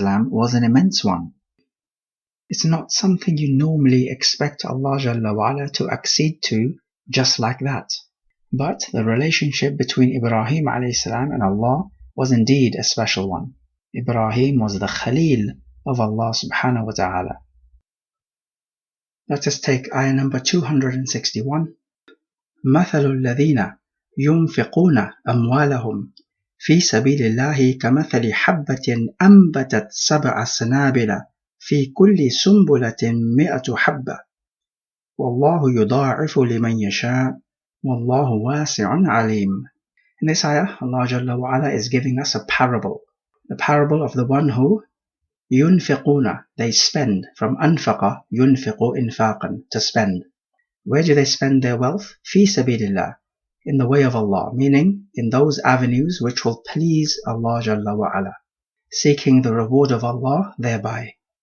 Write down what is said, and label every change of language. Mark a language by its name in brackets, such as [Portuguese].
[English] was an immense one. It's not something you normally expect Allah Jalla wa'ala to accede to just like that. But the relationship between Ibrahim a.s. and Allah was indeed a special one. Ibrahim was the Khalil of Allah subhanahu wa ta'ala. Let us take ayah number 261. [Arabic] مثل الذين ينفقون أموالهم في سبيل الله كمثل حبة أنبتت 7 سنابل في كل سنبلة 100 حبة والله يضاعف لمن يشاء والله واسع عليم. [English] In this ayah, Allah Jalla wa Ala is giving us a parable. The parable of the one who [Arabic] ينفقون, [English] they spend, from [Arabic] أنفق ينفق إنفاقا, [English] to spend. Where do they spend their wealth? [Arabic] في سبيل الله, [English] in the way of Allah, meaning in those avenues which will please Allah Jalla wa Ala, seeking the reward of Allah thereby.